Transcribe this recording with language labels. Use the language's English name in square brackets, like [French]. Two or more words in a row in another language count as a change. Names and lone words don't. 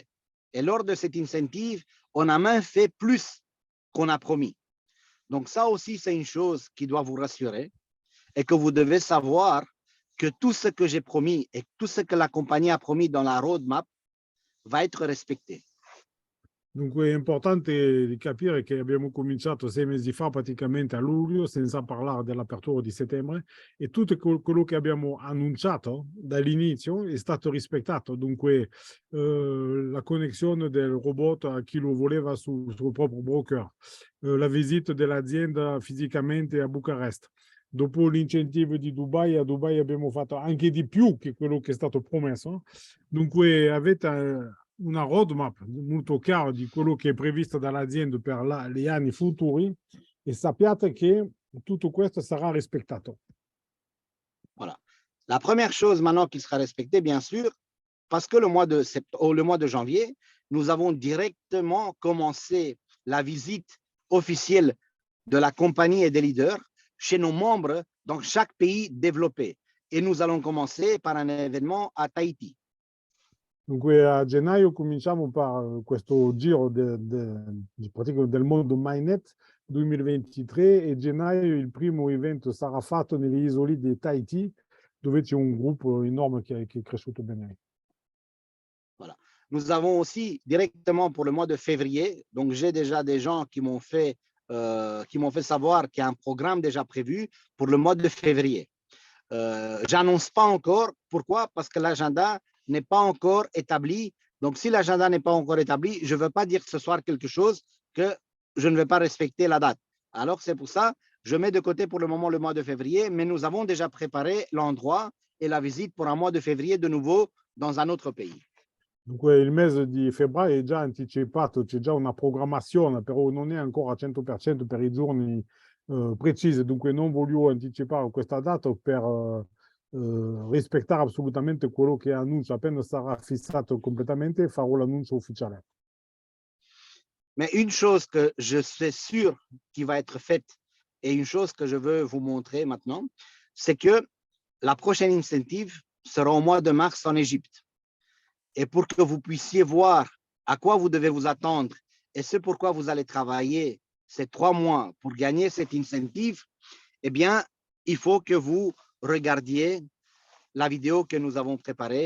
[French] Et lors de cette incentive, on a même fait plus qu'on a promis. Donc ça aussi, c'est une chose qui doit vous rassurer et que vous devez savoir que tout ce que j'ai promis et tout ce que la compagnie a promis dans la roadmap va être respecté. [Italian] Dunque è importante di capire che abbiamo cominciato 6 mesi fa, praticamente a luglio, senza parlare dell'apertura di settembre, e tutto quello che abbiamo annunciato dall'inizio è stato rispettato. Dunque la connessione del robot a chi lo voleva sul suo proprio broker, la visita dell'azienda fisicamente a Bucarest. Dopo l'incentivo di Dubai, a Dubai abbiamo fatto anche di più che quello che è stato promesso. Dunque avete una roadmap molto chiara di quello che è previsto dall'azienda per gli anni futuri e sappiate che tutto questo sarà rispettato. [French] Voilà. La première chose maintenant qui sera respectée, bien sûr, parce que le mois de janvier, nous avons directement commencé la visite officielle de la compagnie et des leaders chez nos membres dans chaque pays développé. Et nous allons commencer par un événement à Tahiti. [Italian] Dunque a gennaio cominciamo per questo giro del mondo MyNet 2023 e gennaio il primo evento sarà fatto nelle isole di Tahiti dove c'è un gruppo enorme che è cresciuto bene. [French] Voilà. Nous avons aussi directement pour le mois de février, donc j'ai déjà des gens qui m'ont fait savoir qu'il y a un programme déjà prévu pour le mois de février. J'annonce pas encore. Pourquoi? Parce que l'agenda n'est pas encore établi. Donc, si l'agenda n'est pas encore établi, je ne veux pas dire ce soir quelque chose que je ne vais pas respecter la date. Alors, c'est pour ça, je mets de côté pour le moment le mois de février, mais nous avons déjà préparé l'endroit e la visite pour un mois de février de nuovo dans un autre pays. [Italian] Dunque il mese di febbraio è già anticipato, c'è già una programmazione, però non è ancora al 100% per i giorni precisi, dunque non voglio anticipare questa data per rispettare assolutamente quello che annuncio. Appena sarà fissato completamente farò l'annuncio ufficiale. [French] Mais une chose que je suis sûr qui va être faite et une chose que je veux vous montrer maintenant, c'est que la prochaine incentive sera au mois de mars en Égypte. Et pour que vous puissiez voir à quoi vous devez vous attendre et ce pourquoi vous allez travailler ces 3 mois pour gagner cette incentive, eh bien, il faut que vous regardiez la vidéo que nous avons préparée.